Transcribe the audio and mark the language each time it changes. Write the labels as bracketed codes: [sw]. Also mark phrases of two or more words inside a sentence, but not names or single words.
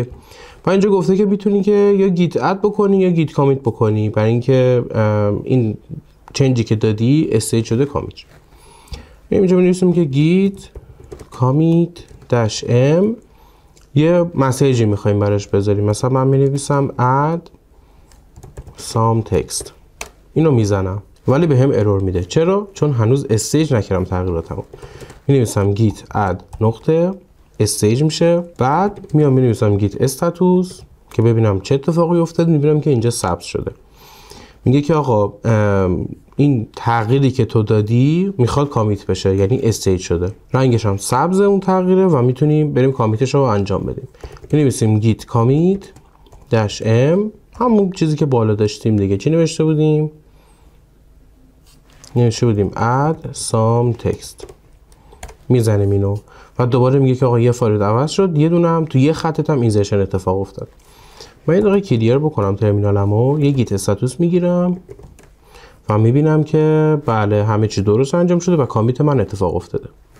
[fa] و اینجا گفته که میتونی که یا [en] git add [fa] بکنی یا [en] git commit [fa] بکنی، برای اینکه این چنجی که دادی استیج شده کامیت. اینجا می‌نویسیم که [en] git commit dash m [fa] یه مسیجی می‌خوایم براش بذاریم. مثلا من می‌نویسم [en] add some text. [fa] اینو میزنم ولی به هم ارور میده. چرا؟ چون هنوز استیج نکردم تغییراتمو. می‌نویسم [en] git add [fa] نقطه استیج میشه، بعد میام می‌نویسم [en] git status [fa] که ببینم چه اتفاقی افتاد. می‌بینم که اینجا ثبت شده. میگه که آقا این تغییری که تو دادی میخواد کامیت بشه، یعنی استیج شده. رنگش هم سبز اون تغییره و میتونیم بریم کامیتش رو انجام بدیم. می‌نویسیم [en] git commit dash m، [fa] همون چیزی که بالا داشتیم دیگه. چی نوشته بودیم؟ نوشته بودیم [en] add some text. [fa] میزنیم اینو و دوباره میگه که آقا یه فایل عوض شد، یه دونه هم تو یه خطت هم اینزرشن اتفاق افتاد. من یه دقیقه کلیر بکنم ترمینالمو، یه [en] git status [fa] میگیرم و میبینم که بله همه چی درست انجام شده و کامیت من اتفاق افتاده.